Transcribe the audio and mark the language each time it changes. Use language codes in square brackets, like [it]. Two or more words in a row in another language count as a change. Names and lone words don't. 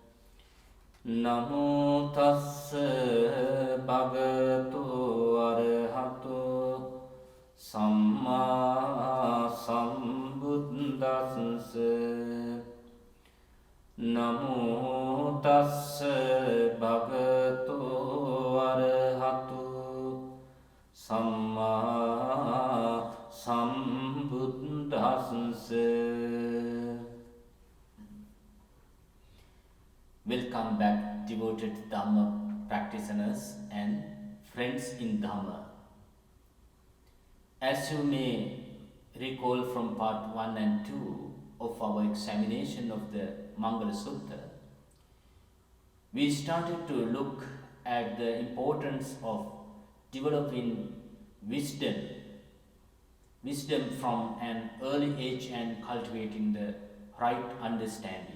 [pi] Namo tassa bhagavato arahato samma sambuddhassa. Namo tassa bhagavato arahato samma sambuddhassa. [en] Welcome back, devoted Dhamma practitioners and friends in Dhamma. As you may recall from part 1 and 2 of our examination of the Mangala Sutta, we started to look at the importance of developing wisdom from an early age and cultivating the right understanding.